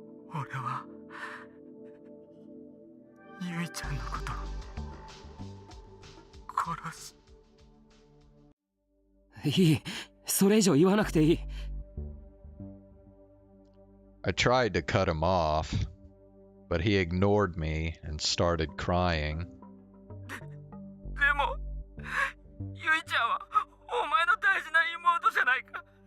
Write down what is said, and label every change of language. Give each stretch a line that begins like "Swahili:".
Japanese: 俺はゆいちゃんのこと殺す。いい、それ以上言わなくていい。
English: I tried to cut him off, but he ignored me and started crying.
Japanese: でもゆいちゃんはお前の大事な妹じゃないか。